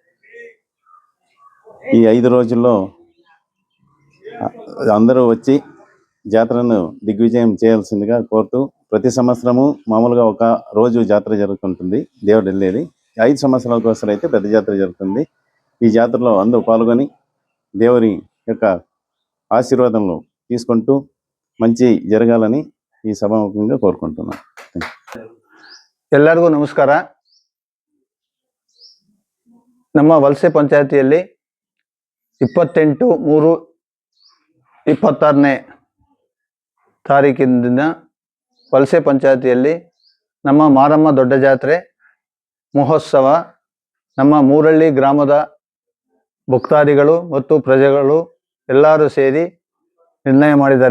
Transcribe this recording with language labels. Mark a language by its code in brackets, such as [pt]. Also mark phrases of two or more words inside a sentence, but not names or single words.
[te] ఈ 5 రోజుల్లో అందరూ వచ్చి జాతరను దిగ్విజయం చేయాల్సిందిగా కోరుతూ, ప్రతి సంవత్సరము మామూలుగా ఒక రోజు జాతర జరుగుతుంటుంది దేవుడు వెళ్ళేది. 5 సంవత్సరాలకు ఒకసారి అయితే పెద్ద జాతర జరుగుతుంది. ఈ జాతరలో అందరూ పాల్గొని దేవుని యొక్క ఆశీర్వాదంలో తీసుకుంటూ మంచి జరగాలని ఈ సభాముఖంగా కోర్కొంటున్నాను. [kn] ಎಲ್ಲರಿಗೂ ನಮಸ್ಕಾರ. ನಮ್ಮ ವಲಸೆ ಪಂಚಾಯತಿಯಲ್ಲಿ 28/3/26ನೇ ತಾರೀಕಿನ ವಲಸೆ ಪಂಚಾಯತಿಯಲ್ಲಿ ನಮ್ಮ ಮಾರಮ್ಮ ದೊಡ್ಡ ಜಾತ್ರೆ ಮಹೋತ್ಸವ ನಮ್ಮ ಮೂರಳ್ಳಿ ಗ್ರಾಮದ ಭಕ್ತಾದಿಗಳು ಮತ್ತು ಪ್ರಜೆಗಳು ಎಲ್ಲರೂ ಸೇರಿ ನಿರ್ಣಯ ಮಾಡಿದ್ದಾರೆ.